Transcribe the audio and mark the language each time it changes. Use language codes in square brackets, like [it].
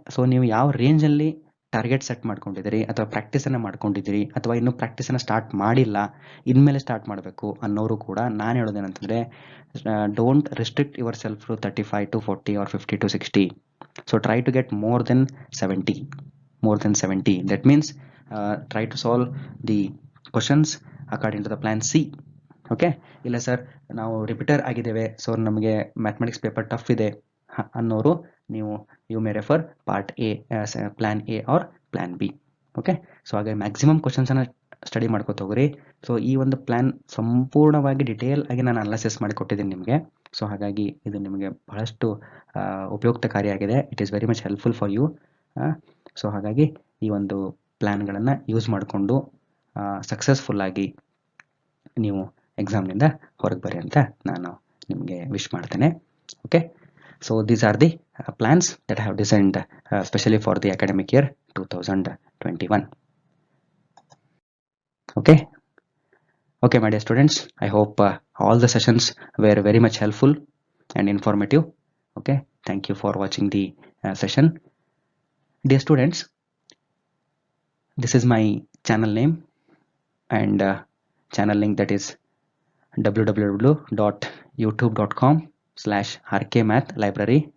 [kn] So ನೀವು ಯಾವ ರೇಂಜಲ್ಲಿ ಟಾರ್ಗೆಟ್ ಸೆಟ್ ಮಾಡ್ಕೊಂಡಿದ್ದೀರಿ ಅಥವಾ ಪ್ರಾಕ್ಟೀಸನ್ನು ಮಾಡ್ಕೊಂಡಿದ್ದೀರಿ ಅಥವಾ ಇನ್ನೂ ಪ್ರಾಕ್ಟೀಸನ್ನು ಸ್ಟಾರ್ಟ್ ಮಾಡಿಲ್ಲ, ಇನ್ಮೇಲೆ ಸ್ಟಾರ್ಟ್ ಮಾಡಬೇಕು ಅನ್ನೋರು ಕೂಡ ನಾನು ಹೇಳೋದೇನಂತಂದರೆ [en] Don't restrict yourself to 35 to 40 or 50 to 60. So try to get more than 70. That means try to solve the questions according to the plan C. [kn] Okay, ಇಲ್ಲ ಸರ್ ನಾವು ರಿಪೀಟರ್ ಆಗಿದ್ದೇವೆ, so ನಮಗೆ mathematics paper tough ಇದೆ ಅನ್ನೋರು ನೀವು [en] You may refer part A, plan A R plan B. [kn] Okay, so ಹಾಗೆ maximum ಕ್ವಶನ್ಸನ್ನು study ಮಾಡ್ಕೊತ ಹೋಗ್ರಿ. ಸೊ ಈ ಒಂದು ಪ್ಲ್ಯಾನ್ ಸಂಪೂರ್ಣವಾಗಿ ಡಿಟೇಲ್ ಆಗಿ ನಾನು ಅನಾಲಿಸಿಸ್ ಮಾಡಿ ಕೊಟ್ಟಿದ್ದೀನಿ ನಿಮಗೆ. ಸೊ ಹಾಗಾಗಿ ಇದು ನಿಮಗೆ ಬಹಳಷ್ಟು ಉಪಯುಕ್ತಕಾರಿಯಾಗಿದೆ. [en] It is very much helpful for you. [kn] So ಹಾಗಾಗಿ ಈ ಒಂದು ಪ್ಲ್ಯಾನ್ಗಳನ್ನು ಯೂಸ್ ಮಾಡಿಕೊಂಡು ಸಕ್ಸಸ್ಫುಲ್ಲಾಗಿ ನೀವು ಎಕ್ಸಾಮ್ನಿಂದ ಹೊರಗೆ ಬರ್ರಿ ಅಂತ ನಾನು ನಿಮಗೆ ವಿಶ್ ಮಾಡ್ತೇನೆ. [en] Okay, so these are the plans that I have designed specially for the academic year 2021. Okay, my dear students, I hope all the sessions were very much helpful and informative. Okay, thank you for watching the session. Dear students, this is my channel name and channel link, that is www.youtube.com/rkmathlibrary.